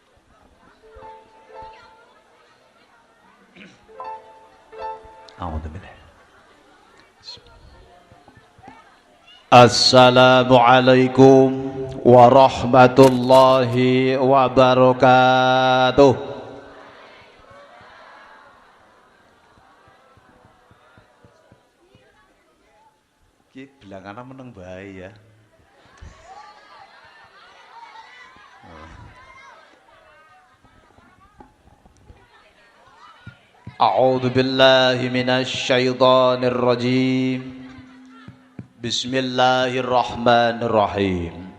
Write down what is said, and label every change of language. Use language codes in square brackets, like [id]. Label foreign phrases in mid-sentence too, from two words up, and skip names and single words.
[ar] أعوذ بالله. السلام عليكم ورحمة الله وبركاته. [jv] Ki bilangan meneng bae ya. [ar] أعوذ بالله من الشيطان الرجيم. بسم الله الرحمن الرحيم.